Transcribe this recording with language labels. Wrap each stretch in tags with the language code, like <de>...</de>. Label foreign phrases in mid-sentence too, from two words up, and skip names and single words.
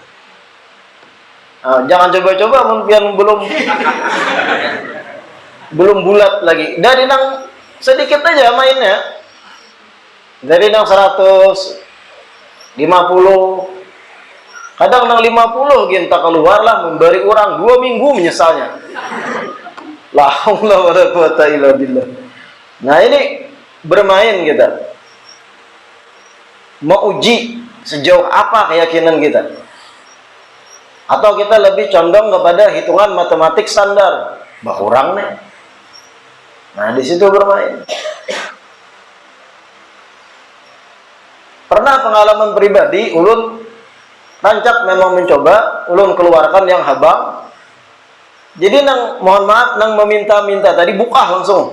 <bjn>Nah, jangan coba-coba mungkin belum bulat lagi. Dari nang sedikit aja mainnya. Dari nang 150. Kadang nang 50 kita keluar lah memberi orang 2 minggu menyesalnya.</bjn> <ar>لا حول ولا قوة إلا بالله.</ar> <bjn>Nah, ini bermain kita. Mau uji sejauh apa keyakinan kita. Atau kita lebih condong kepada hitungan matematik standar. Bakurang nih. Nah, di situ bermain. Pernah pengalaman pribadi, ulun rancak memang mencoba, ulun keluarkan yang habang. Jadi nang mohon maaf nang meminta-minta tadi buka langsung.</bjn>